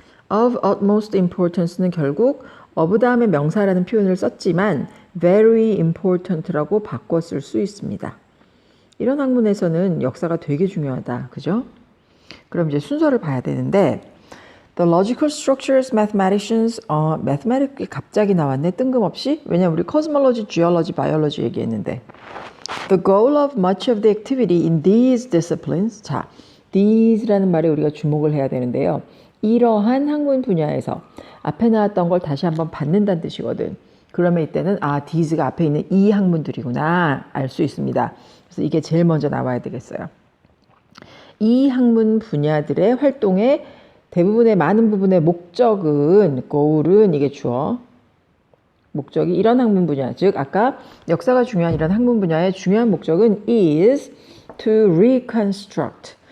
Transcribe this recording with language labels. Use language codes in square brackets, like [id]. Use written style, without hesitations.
[en] of utmost importance [ko] 는 결국 of 다음에 명사라는 표현을 썼지만 [en] very important [ko] 라고 바꿔 쓸 수 있습니다. 이런 학문에서는 역사가 되게 중요하다. 그죠? 그럼 이제 순서를 봐야 되는데 [en] The logical structures mathematicians, [ko] mathematic이 갑자기 나왔네, 뜬금없이. 왜냐면 우리 cosmology, geology, biology 얘기했는데. [en] The goal of much of the activity in these disciplines. [ko] 자, these라는 말에 우리가 주목을 해야 되는데요. 이러한 학문 분야에서 앞에 나왔던 걸 다시 한번 받는다는 뜻이거든. 그러면 이때는 these가 앞에 있는 이 학문들이구나 알 수 있습니다. 그래서 이게 제일 먼저 나와야 되겠어요. 이 학문 분야들의 활동에 대부분의 많은 부분의 목적은 goal은 이게 주어 목적이 이런 학문 분야, 즉 아까 역사가 중요한 이런 학문 분야의 중요한 목적은 [en] is to reconstruct.